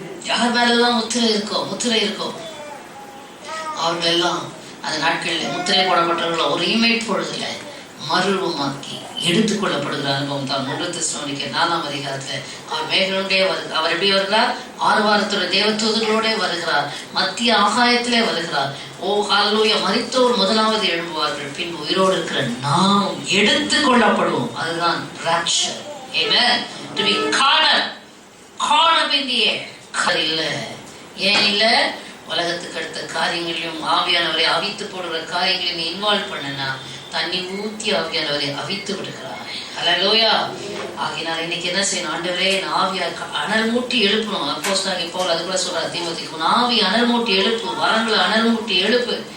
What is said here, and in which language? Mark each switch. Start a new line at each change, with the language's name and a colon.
Tamil: யார் மேலெல்லாம் முத்திரை இருக்கோ அவர்கள் எல்லாம் அந்த நாட்களில் முத்திரை போடப்பட்டவர்கள் ஒரு இமைட் பொழுதுல மறுரூபமாக்கி எடுத்துக்கொள்ளப்படுகிற அனுபவம் தான் 1 தெசலோனிக்கேயர் 4ஆம் அதிகாரத்துல அவர் மேகங்களோடே அவர் எப்படி வருகிறார்? 6 வாரத்தோட தேவதூதர்களோட வருகிறார். மத்திய ஆகாயத்திலே வருகிறார். ஹல்லேலூயா. மரித்தோர் முதலாவது எழும்புவார்கள், பின்பு உயிரோடு இருக்கிற நாம் எடுத்துக்கொள்ளப்படுவோம். அதுதான் rapture.
English: Amen. To be caught up in the air.
Tamil: இல்ல, ஏன் இல்ல? உலகத்துக்கு அடுத்த காரியங்களையும் ஆவியானவரை அவித்து போடுகிற காரியங்களையும் இன்வால்வ் பண்ணனா தண்ணி ஊத்தி ஆவியானவரை அவித்து விடுகிறார். ஹல்லேலூயா. ஆகினால் இன்னைக்கு என்ன செய்யணும்? ஆண்டவரே, ஆவியா அனல் மூட்டி எழுப்பணும். அப்போஸ்தலனாகிய பவுல் அது கூட சொல்றார் தீமோத்தேயுக்கு, ஆவி அனல் மூட்டி எழுப்பு, வரங்களை அனல் மூட்டி எழுப்பு.